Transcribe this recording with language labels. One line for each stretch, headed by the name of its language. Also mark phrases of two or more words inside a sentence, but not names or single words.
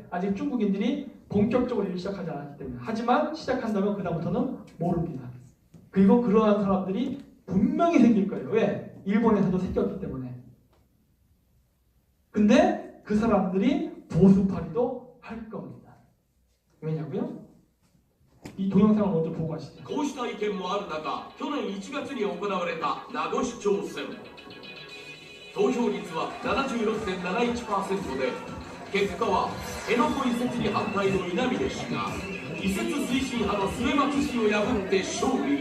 Korean: 아직 중국인들이 본격적으로 일 시작하지 않았기 때문에. 하지만 시작한다면 그다음부터는 모릅니다. 그리고 그러한 사람들이 분명히 생길 거예요. 왜? 일본에서도 생겼기 때문에. 근데 그 사람들이 보수파리도 할 겁니다. 왜냐고요? 이 동영상을 먼저 보고 가시죠.
Japanese: こうした意見もある中、去年1月に行われた名護市長選。投票率は 76.71% で、結果は辺野古移設に反対の稲峰氏が移設推進派の末松氏を破って勝利。